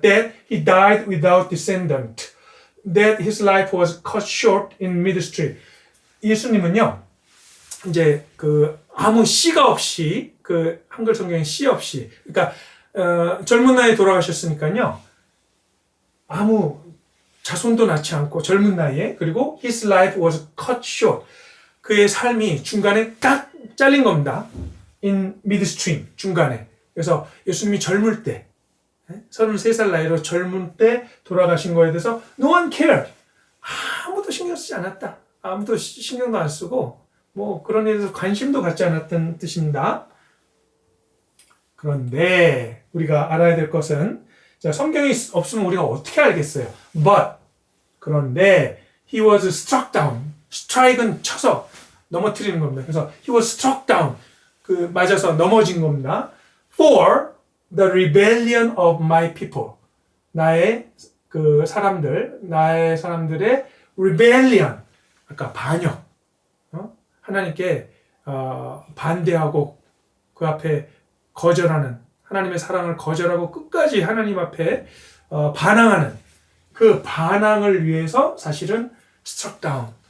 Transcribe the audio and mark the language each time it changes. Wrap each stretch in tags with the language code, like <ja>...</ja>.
<en>That he died without descendant. That his life was cut short in midstream.</en> <ko>예수님은요, 이제 아무 씨가 없이, 한글 성경에 씨 없이, 그러니까 젊은 나이에 돌아가셨으니까요, 아무 자손도 낳지 않고 젊은 나이에, 그리고</ko> <en>his life was cut short.</en> <ko>그의 삶이 중간에 딱 잘린 겁니다.</ko> <en>in midstream,</en> <ko>중간에. 그래서 예수님이 젊을 때, 33살 나이로 젊은 때 돌아가신 거에 대해서</ko> <en>no one cared.</en> <ko>아무도 신경 쓰지 않았다. 아무도 신경도 안 쓰고 뭐 그런 일에 대해서 관심도 갖지 않았던 뜻입니다. 그런데 우리가 알아야 될 것은, 자, 성경이 없으면 우리가 어떻게 알겠어요?</ko> <en>But,</en> <ko>그런데</ko> <en>he was struck down.</en> <ko>strike은 쳐서 넘어뜨리는 겁니다. 그래서</ko> <en>he was struck down.</en> <ko>맞아서 넘어진 겁니다.</ko> <en>For the rebellion of my people.</en> <ko>나의 사람들의 rebellion. 아까 반역. 하나님께 반대하고 그 앞에 거절하는, 하나님의 사랑을 거절하고 끝까지 하나님 앞에 반항하는 그 반항을 위해서 사실은 struck down.</ko>